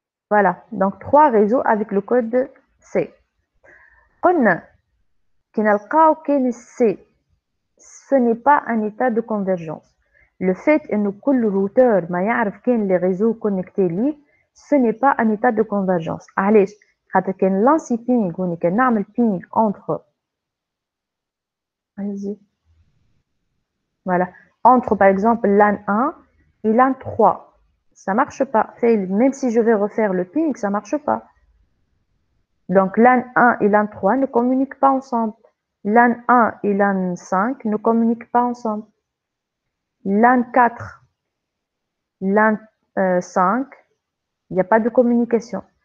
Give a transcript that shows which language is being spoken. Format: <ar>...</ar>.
<fr>Voilà, donc 3 réseaux avec le code C.</fr> <ar>قلنا كي نلقاو كاين</ar> <fr>C, ce n'est pas un état de convergence. Le fait que كل routeur</fr> <ar>ما يعرف كاين</ar> <fr>les réseaux connectés</fr> <ar>ليه,</ar> <fr>ce n'est pas un état de convergence.</fr> <ar>علاش؟ خاطر كان لانسي بينغ وني كان نعمل بينغ</ar> <fr>entre voilà, entre par exemple LAN 1 et LAN 3. ça marche pas. Même si je vais refaire le ping, ça marche pas. Donc, LAN 1 et LAN 3 ne communiquent pas ensemble. LAN 1 et LAN 5 ne communiquent pas ensemble. LAN 4, LAN 5, il n'y a pas de communication.</fr>